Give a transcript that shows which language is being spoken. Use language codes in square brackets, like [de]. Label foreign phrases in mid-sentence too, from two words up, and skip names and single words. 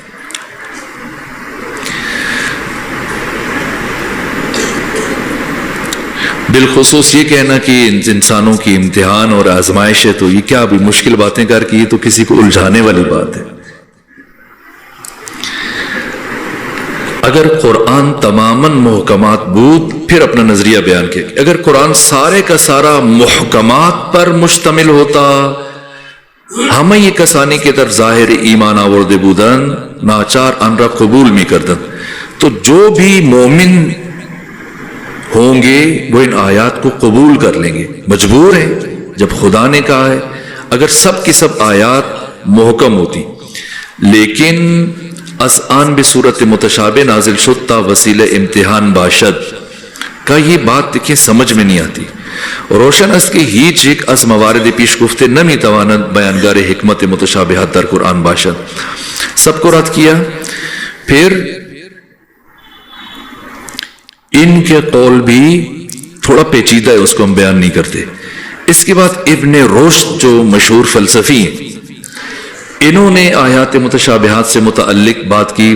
[ur] بالخصوص یہ کہنا کہ انسانوں کی امتحان اور آزمائش ہے، تو یہ کیا بھی مشکل باتیں کر کے، یہ تو کسی کو الجھانے والی بات ہے. [fa] اگر قرآن تماماً محکمات بود، [ur] پھر اپنا نظریہ بیان کیا. اگر قرآن سارے کا سارا محکمات پر مشتمل ہوتا، ہمیں یہ [fa] کسانی کے در ظاہر ایمان آورده بودن ناچار ان را قبول می کردن. [ur] تو جو بھی مومن ہوں گے وہ ان آیات کو قبول کر لیں گے، مجبور ہیں جب خدا نے کہا ہے. اگر سب کی سب آیات محکم ہوتی، لیکن [fa] از آن بے صورت متشابہ نازل شد تا وسیلہ امتحان باشد [ur] کا، یہ بات دیکھیں سمجھ میں نہیں آتی. [fa] روشن است که هیچ یک از موارد پیش گفته نمیتواند بیانگر حکمت متشابهات در قرآن باشد. [ur] سب کو رد کیا. پھر ان کے قول بھی تھوڑا پیچیدہ ہے، اس کو ہم بیان نہیں کرتے. اس کے بعد ابن رشد جو مشہور فلسفی ہیں، انہوں نے آیات متشابہات سے متعلق بات کی.